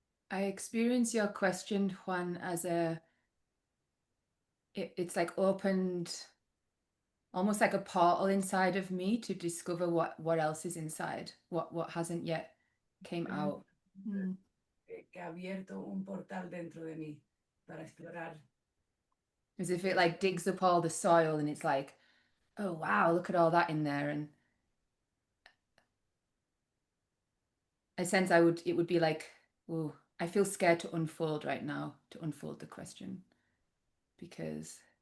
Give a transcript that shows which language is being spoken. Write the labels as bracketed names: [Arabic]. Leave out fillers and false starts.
[English] I experience your question, Juan, as it's like opened almost like a portal inside of me to discover what else is inside, what hasn't yet came out. Mm. [Spanish] Que ha abierto un portal dentro de mí para explorar. [English] As if it like digs up all the soil and it's like, oh wow, look at all that in there. And I sense it would be like, oh, I feel scared to unfold right now, to unfold the question. Because